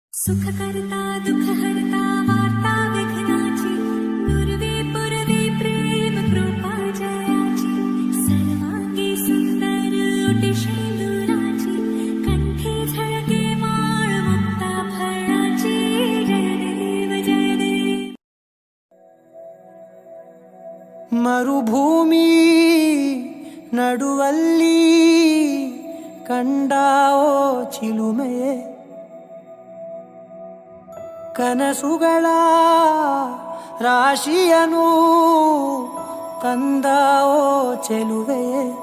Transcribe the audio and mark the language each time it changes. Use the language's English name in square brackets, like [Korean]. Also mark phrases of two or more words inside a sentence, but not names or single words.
[Marathi] सुख करता दुख हरता वार्ता विघ्नाची नुरवे पुरवे प्रेम कृपा जयाची सर्वांगी सुंदर ओटी शेंदुराची कंठी झळके माळ मुक्ता फळाची जय देव [Kannada] ಮರುಭೂಮಿ ನಡುವಲ್ಲಿ ಕಂಡಾವೋ ಚಿಲುಮೆಯೇ ಕನಸುಗಳ ರಾಶಿಯನು ತಂದಾವೋ ಚೆಲುವೆಯೇ